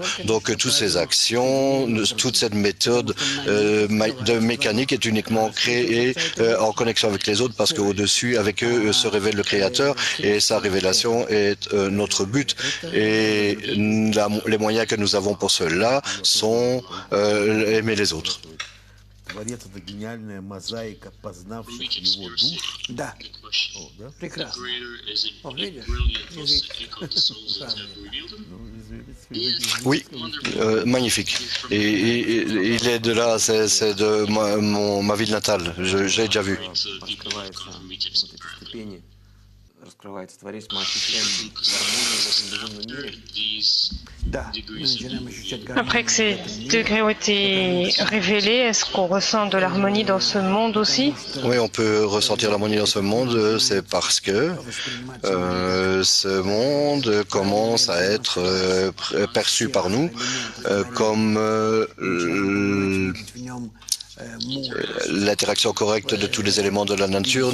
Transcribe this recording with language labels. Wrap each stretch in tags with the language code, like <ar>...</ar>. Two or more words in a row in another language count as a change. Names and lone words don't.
<fr>Donc toutes ces actions, toute cette méthode de mécanique est uniquement créée en connexion avec les autres, parce qu'au-dessus, avec eux, se révèle le Créateur, et sa révélation est notre but. Et les moyens que nous avons pour cela sont aimer les autres.</fr> <ru>Творец — это гениальная мозаика познавших его душ. Да. О, да? Прекрасно. О, видишь?</ru> <fr>Oui, magnifique. Et il est de là, c'est de ma ville natale. J'ai déjà vu.</fr> <ru>Раскрывается Творец, мы ощущаем гармонию в этом безумном мире.</ru> <fr>Après que ces degrés ont été révélés, est-ce qu'on ressent de l'harmonie dans ce monde aussi? Oui, on peut ressentir l'harmonie dans ce monde, c'est parce que ce monde commence à être perçu par nous comme l'interaction correcte de tous les éléments de la nature.</fr>